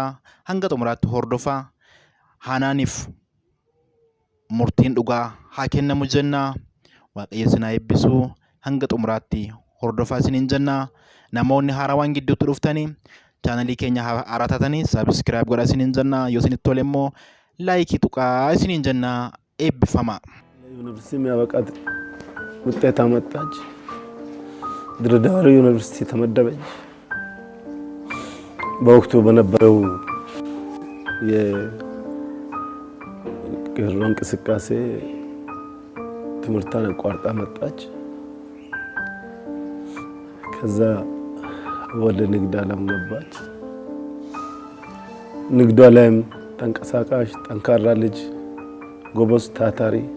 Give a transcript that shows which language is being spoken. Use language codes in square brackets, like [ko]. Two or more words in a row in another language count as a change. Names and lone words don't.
[om] Hanga xumuraatti hordofaa. Haanaaniif murtiin dhugaa haa kennamu jennaa. Waaqayyo isin haa eebbisu. Hanga xumuraatti hordofaa isiniin jennaa. Namoonni haarawaan gidduutti dhuftanii chaanalii keenya haaraa taatanii saabskiraayib godhaa isiniin jennaa. Yoo isinitti tole immoo laayikii tuqaa isiniin jennaa. Eebbifamaa. [am] ዩኒቨርሲቲ የሚያበቃት ውጤት አመጣች። ድሬዳዋ ዩኒቨርሲቲ ተመደበች። በወቅቱ በነበረው የቄሮ እንቅስቃሴ ትምህርቷን አቋርጣ መጣች። ከዛ ወደ ንግድ ዓለም ገባች። ንግዷ ላይም ተንቀሳቃሽ ጠንካራ ልጅ ጎበዝ ታታሪ